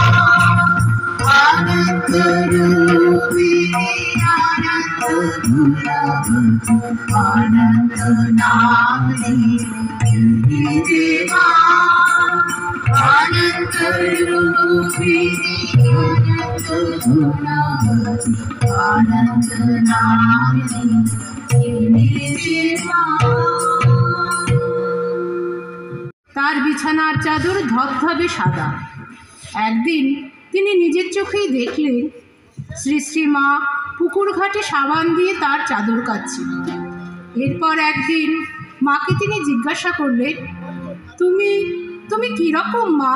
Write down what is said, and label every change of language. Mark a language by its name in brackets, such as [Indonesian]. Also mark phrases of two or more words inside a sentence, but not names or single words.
[Sanskrit] अनंत रूपिणी अनंत गुणवती अनंत नामनी देवा अनंत रूपिणी अनंत गुणवती अनंत नामनी देवा [Bangla] তার বিছানার চাদর ধবধবে সাদা। একদিন তিনি নিজের চোখেই দেখলেন শ্রী শ্রী মা পুকুর ঘাটে সাবান দিয়ে তার চাদর কাচ্ছেন। এরপর একদিন মাকে তিনি জিজ্ঞাসা করলেন, তুমি তুমি কীরকম মা?